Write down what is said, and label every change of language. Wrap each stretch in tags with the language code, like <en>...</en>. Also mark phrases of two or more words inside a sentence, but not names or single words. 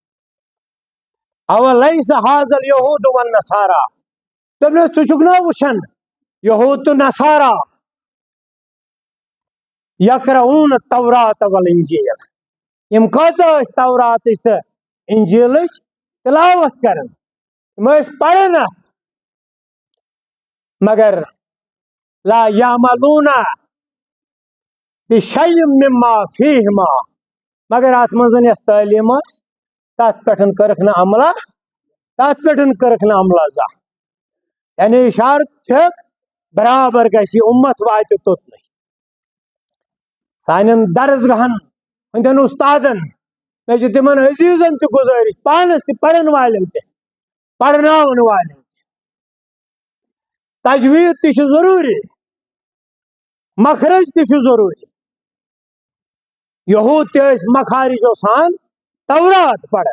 <ar>اولیس حاذا الیہود والنصارا</ar> <ks>دوٚپنس ژٕ چھُکھ نا وٕچھان یہود تہٕ نصارا</ks> <ar>یقرؤن التوراۃ والانجیل</ar> <ks>یم کۭژاہ ٲسۍ توراتٕچ تہٕ انجیلٕچ تلاوت کران یم ٲسۍ پران اتھ مگر</ks> <ar>لا یعملون بشیء مما فیہما</ar> <ks>مگر اتھ منٛز یۄس تعلیٖم ٲس تتھ پٮ۪ٹھ کٔرٕکھ نہٕ عملہ زانٛہہ یعنی اشارٕ چھکھ برابر گژھِ یہِ اُمت واتہِ توٚتنٕے سانٮ۪ن درسگاہن ہٕنٛدٮ۪ن اُستادن مےٚ چھِ تِمن عزیٖزن تہِ گُزٲرِش پانس تہِ پرن والٮ۪ن تہِ پرناون والٮ۪ن تہِ تجویٖد تہِ چھُ ضروٗری مخرج تہِ چھُ ضروٗری یہود تہِ ٲسۍ مخارجو سان تورات پران</ks>